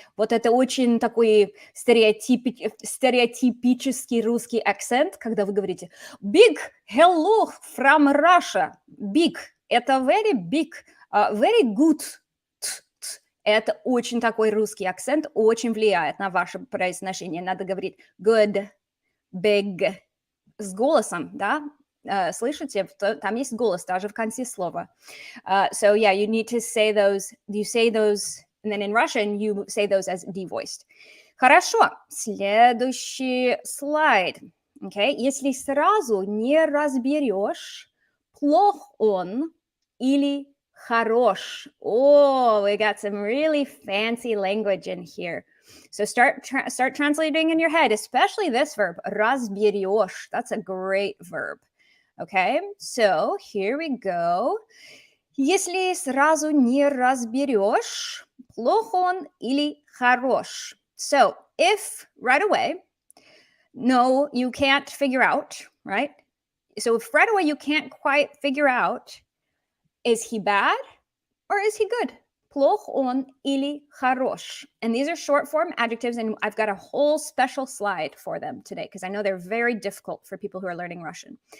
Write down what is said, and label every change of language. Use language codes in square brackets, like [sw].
[ru] Вот это очень такой стереотипический русский акцент, когда вы говорите [en] big, hello from Russia, big, [ru] это [en] very big, very good. [ru] Это очень такой русский акцент, очень влияет на ваше произношение. Надо говорить [en] good, big, [ru] с голосом, да? Слышите, там есть голос даже в конце слова. [en] So yeah, you need to say those, you say those, and then in Russian you say those as devoiced. [ru] Хорошо, следующий слайд. [en] Okay? [ru] Если сразу не разберешь, плох он или хорош. [en] Oh, we got some really fancy language in here. So start translating in your head, especially this verb, разберешь. That's a great verb. Okay, so here we go. [ru] Если сразу не разберешь, плох он или хорош. [en] So if right away, no, you can't figure out, right? So if right away you can't quite figure out, is he bad or is he good? [ru] Плох он или хорош? [en] And these are short form adjectives, and I've got a whole special slide for them today because I know they're very difficult for people who are learning Russian.